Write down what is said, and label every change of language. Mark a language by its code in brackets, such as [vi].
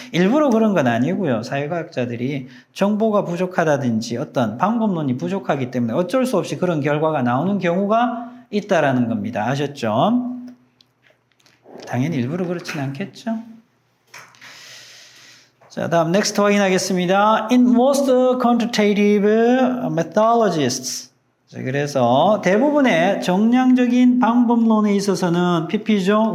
[ko] 일부러 그런 건 아니고요. 사회과학자들이 정보가 부족하다든지 어떤 방법론이 부족하기 때문에 어쩔 수 없이 그런 결과가 나오는 경우가 있다라는 겁니다. 아셨죠? 당연히 일부러 그렇진 않겠죠? 자, 다음 next 확인하겠습니다. [en] In most quantitative methodologists. [ko] 자, 그래서 대부분의 정량적인 방법론에 있어서는 PP죠.